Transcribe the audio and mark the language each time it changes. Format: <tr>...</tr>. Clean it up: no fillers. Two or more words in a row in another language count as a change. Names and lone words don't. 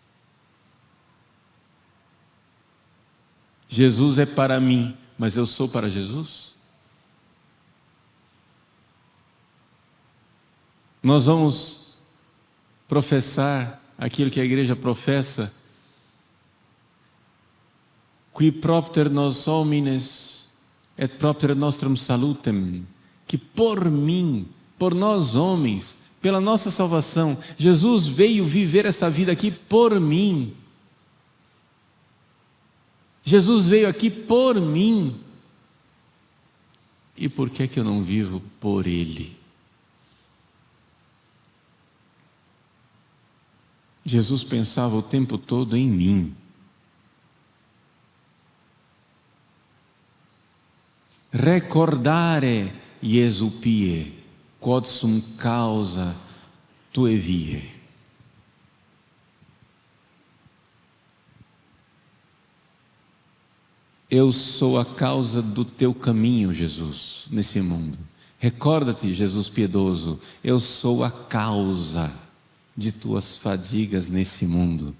<pt>Jesus é para mim, mas eu sou para Jesus? Nós vamos professar aquilo que a igreja professa,</pt> <la>qui propter nos homines et propter nostrum salutem,</la> <pt>que por mim, por nós homens, pela nossa salvação, Jesus veio viver essa vida aqui por mim. Jesus veio aqui por mim. E por que é que eu não vivo por Ele? Jesus pensava o tempo todo em mim.</pt> <la>Recordare Iesu pie, quod sum causa tue vie.</la> <pt>Eu sou a causa do teu caminho, Jesus, nesse mundo. Recorda-te, Jesus piedoso, eu sou a causa de tuas fadigas nesse mundo.</pt>